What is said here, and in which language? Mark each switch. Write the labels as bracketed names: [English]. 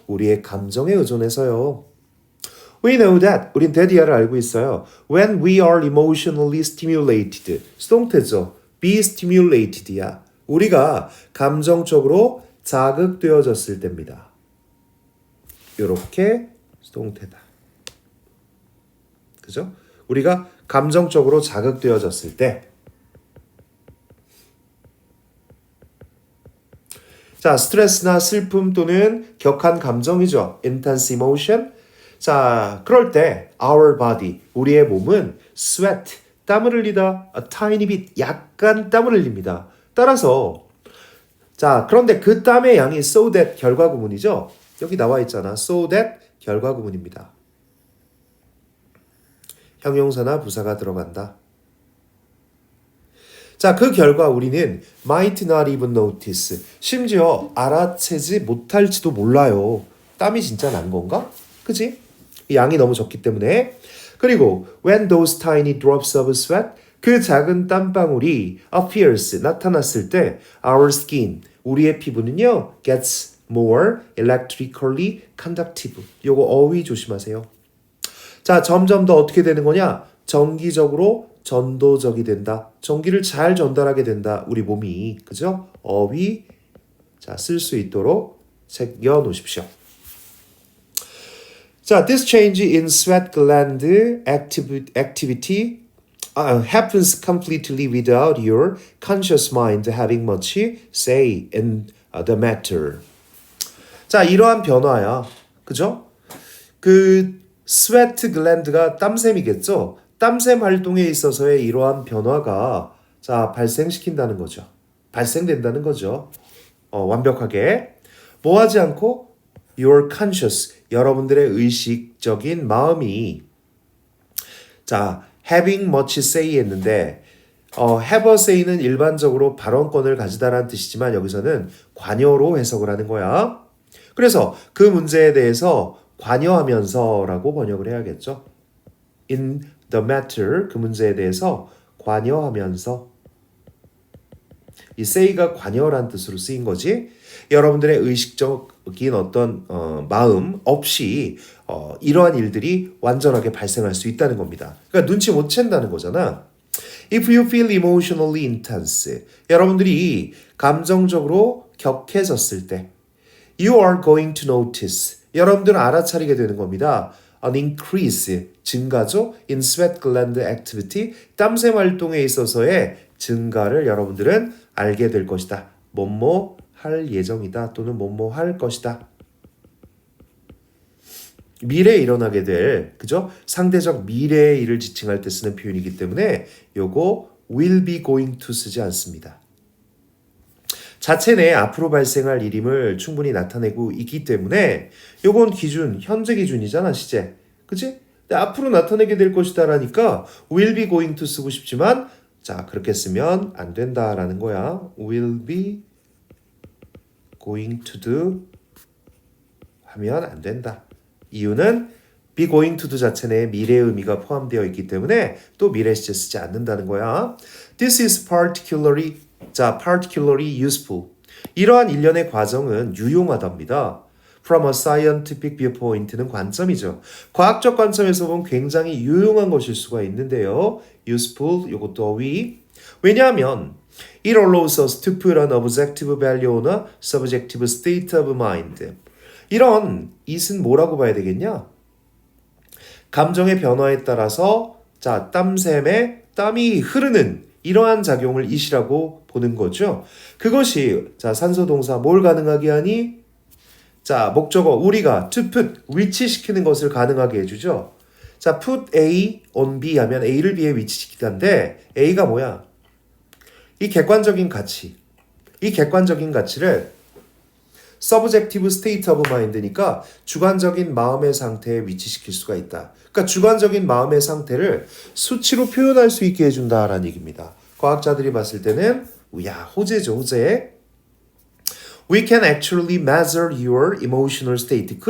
[Korean] 우리의 감정에 의존해서요. [English] We know that. [Korean] 우린 데디아를 알고 있어요. [English] When we are emotionally stimulated. [Korean] 수동태죠. [English] be stimulated [Korean] 야. 우리가 감정적으로 자극되어졌을 때입니다. 이렇게 수동태다. 그죠? 우리가 감정적으로 자극되어졌을 때 자, 스트레스나 슬픔 또는 격한 감정이죠. [English] intense emotion. [Korean] 자, 그럴 때 [English] our body, [Korean] 우리의 몸은 sweat, 땀을 흘리다, [English] a tiny bit, [Korean] 약간 땀을 흘립니다. 따라서 자, 그런데 그 땀의 양이 so that 결과구문이죠. 여기 나와 있잖아. so that 결과구문입니다. 형용사나 부사가 들어간다. 자, 그 결과 우리는 [English] might not even notice. [Korean] 심지어 알아채지 못할지도 몰라요. 땀이 진짜 난 건가? 그치? 양이 너무 적기 때문에. [English] 그리고 when those tiny drops of sweat [Korean] 그 작은 땀방울이 [English] appears 나타났을 때 our skin [Korean] 우리의 피부는요 [English] gets more electrically conductive. [Korean] 요거 어휘 조심하세요. 자, 점점 더 어떻게 되는 거냐? 정기적으로 전도적이 된다. 전기를 잘 전달하게 된다. 우리 몸이. 그죠? 어휘 자, 쓸 수 있도록 새겨 놓으십시오. [English] 자, this change in sweat gland activity happens completely without your conscious mind having much say in the matter. [Korean] 자, 이러한 변화야. 그죠? 그 sweat gland가 땀샘이겠죠? 땀샘 활동에 있어서의 이러한 변화가 자, 발생시킨다는 거죠. 발생된다는 거죠. 완벽하게. 뭐 하지 않고 [English] your conscious, [Korean] 여러분들의 의식적인 마음이 자, [English] having much say [Korean] 했는데 have a say는 일반적으로 발언권을 가지다라는 뜻이지만 여기서는 관여로 해석을 하는 거야. 그래서 그 문제에 대해서 관여하면서라고 번역을 해야겠죠. [English] In the matter, [Korean] 그 문제에 대해서 관여하면서. 이 say가 관여란 뜻으로 쓰인 거지. 여러분들의 의식적인 어떤 마음 없이 이러한 일들이 완전하게 발생할 수 있다는 겁니다. 그러니까 눈치 못 챈다는 거잖아. [English] If you feel emotionally intense, [Korean] 여러분들이 감정적으로 격해졌을 때 [English] You are going to notice, [Korean] 여러분들은 알아차리게 되는 겁니다. [English] An increase, [Korean] 증가죠. [English] In sweat gland activity, [Korean] 땀샘 활동에 있어서의 증가를 여러분들은 알게 될 것이다. 뭐뭐 할 예정이다 또는 뭐뭐 할 것이다. 미래에 일어나게 될, 그죠? 상대적 미래의 일을 지칭할 때 쓰는 표현이기 때문에 요거 will be going to 쓰지 않습니다. 자체 내에 앞으로 발생할 일임을 충분히 나타내고 있기 때문에 요건 기준, 현재 기준이잖아, 시제. 그치? 근데 앞으로 나타내게 될 것이다 라니까 will be going to 쓰고 싶지만 자, 그렇게 쓰면 안 된다라는 거야. will be going to do 하면 안 된다. 이유는 be going to do 자체 내에 미래의 의미가 포함되어 있기 때문에 또 미래 시제 쓰지 않는다는 거야. [English] This is particularly useful. [Korean] 이러한 일련의 과정은 유용하답니다. [English] From a scientific viewpoint는 [Korean] 관점이죠. 과학적 관점에서 보면 굉장히 유용한 것일 수가 있는데요. useful, 요것도 어휘. 왜냐하면 [English] it allows us to put an objective value on a subjective state of mind. [Korean] 이런 it은 뭐라고 봐야 되겠냐? 감정의 변화에 따라서 자, 땀샘에 땀이 흐르는 이러한 작용을 it이라고 보는 거죠. 그것이 자, 산소 동사 뭘 가능하게 하니? 자, 목적어 우리가 to put 위치시키는 것을 가능하게 해주죠. 자, put A on B 하면 A를 B에 위치시키는데 A가 뭐야? 이 객관적인 가치. 이 객관적인 가치를 [English] subjective state of mind [Korean] 니까 주관적인 마음의 상태에 위치시킬 수가 있다. 그러니까 주관적인 마음의 상태를 수치로 표현할 수 있게 해준다라는 얘기입니다. 과학자들이 봤을 때는 야, 호재죠, 호재. [English] We can actually measure your emotional state.